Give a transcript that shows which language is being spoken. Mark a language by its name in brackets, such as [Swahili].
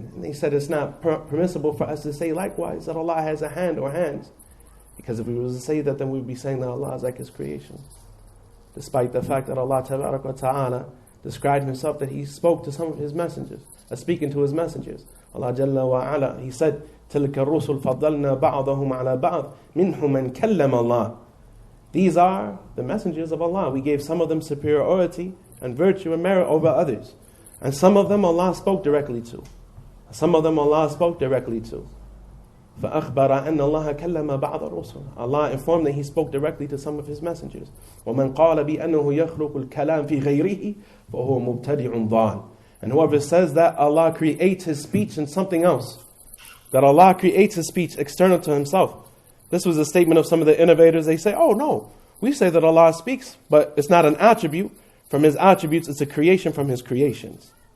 [English] And they said it's not permissible for us to say likewise that Allah has a hand or hands. Because if we were to say that, then we would be saying that Allah is like His creation. Despite the fact that Allah tabarak wa ta'ala described Himself that He spoke to some of His messengers, speaking to His messengers. [Arabic] Allah Jalla wa Ala, [English] He said, [Arabic] تِلْكَ الرُّسُلْ فَضَّلْنَا بَعْضَهُمْ عَلَى بَعْضٍ مِنْهُمْ مَنْ كَلَّمَ اللَّهِ. [English] These are the messengers of Allah. We gave some of them superiority and virtue and merit over others. And some of them Allah spoke directly to. Some of them Allah spoke directly to. [Arabic] فأخبر أن الله كلم بعض الرسل. [English] Allah informed that He spoke directly to some of His messengers. [Arabic] ومن قال بأنه يخلق الكلام في غيره فهو مبتدع ضال. [English] And whoever says that Allah creates His speech in something else, that Allah creates His speech external to Himself. This was a statement of some of the innovators. They say, oh no, we say that Allah speaks, but it's not an attribute from His attributes, it's a creation from His creations.